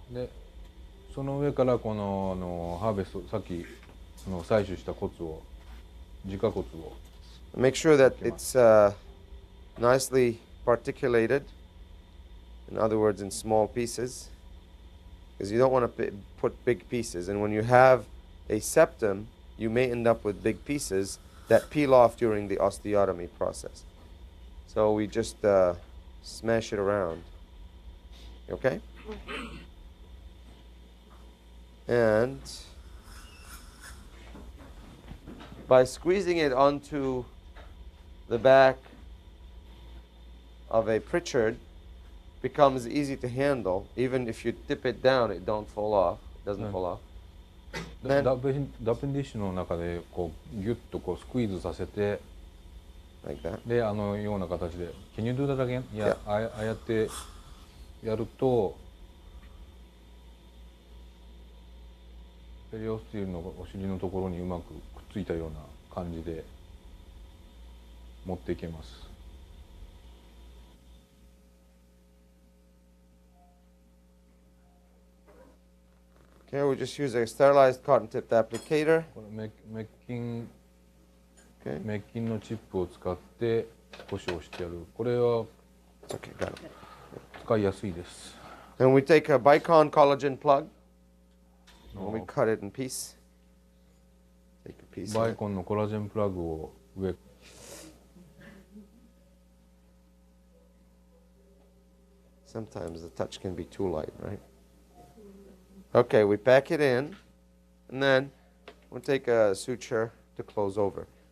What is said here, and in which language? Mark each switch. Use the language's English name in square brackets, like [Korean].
[Japanese] でその上からこのハーベスト、さっき採取した骨を、自家骨を [English] Make sure that it's nicely particulated. In other words, in small pieces. Because you don't want to put big pieces. And when you have a septum, you may end up with big pieces that peel off during the osteotomy process. So we just smash it around. Okay? And by squeezing it onto the back of a Pritchard, becomes easy to handle. Even if you tip it down, it don't fall off. It doesn't fall off. [Japanese] ダペンディッシュの中でこうギュッとこうスクイーズさせて、 [English] Like that. [Japanese] でような形で [English] Can you do that again? [Japanese] いや、ああやってやるとペリオスティールのお尻のところにうまくくっついたような感じで持っていけます。 [English] Okay, we just use a sterilized cotton-tipped applicator. [Japanese] これメッキン [English] Okay. [Japanese] メッキンのチップを使って少し押してやる。これは [English] It's okay, got it. [Japanese] 使いやすいです。 [English] And we take a Bicon collagen plug. And we cut it in piece. Take a piece. [Japanese] バイコンのコラジェンプラグを上 [English] Sometimes the touch can be too light, right? Okay, we pack it in, and then we'll take a suture to close over.